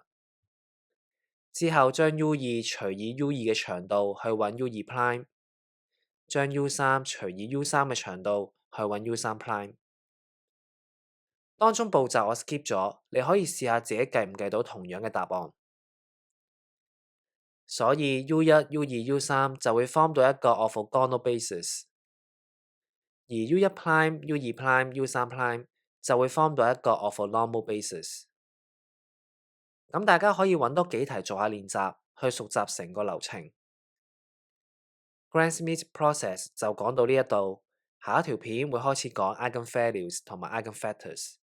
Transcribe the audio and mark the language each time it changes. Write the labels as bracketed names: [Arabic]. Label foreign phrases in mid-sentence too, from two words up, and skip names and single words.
[Cantonese] 之後將 u2 除以 u2 嘅長度去揾 u2 prime， 將 u3 除以 u3 嘅長度去揾 u3 prime。當中步驟我 skip 咗，你可以試下自己計唔計到同樣嘅答案。所以 u1、u2、u3 就會 form 到一個 [English] orthogonal basis， [Cantonese] 而 u1 prime、u2 prime、u3 prime 就會 form 到一個 [English] orthonormal basis。 [Cantonese] 咁大家可以揾多幾題做下練習，去熟習成個流程。 [English] Gram-Schmidt process [Cantonese] 就講到呢一度，下一條片會開始講 eigenvalues 同埋 eigenfactors。